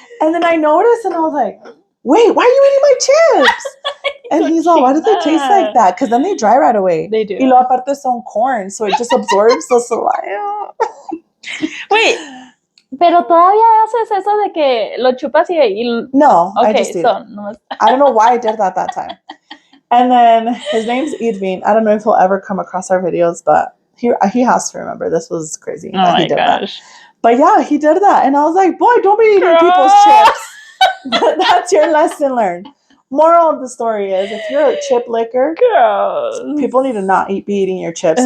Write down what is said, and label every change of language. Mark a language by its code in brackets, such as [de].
[en] And then I noticed and I was like, wait, why are you eating my chips? And he's all, why do they taste like that? Because then they dry right away. They do. [es] Y lo aparte son [en] corn, so it just absorbs the saliva. Wait, [es] pero todavía haces eso de que lo chupas y [en] No, okay, I just eat it. No. I don't know why I did that time. And then his name's Edwin. I don't know if he'll ever come across our videos, but he has to remember. This was crazy that he did that. But yeah, he did that. And I was like, boy, don't be eating people's chips. That's your lesson learned. Moral of the story is, if you're a chip licker, people need to not be eating your chips.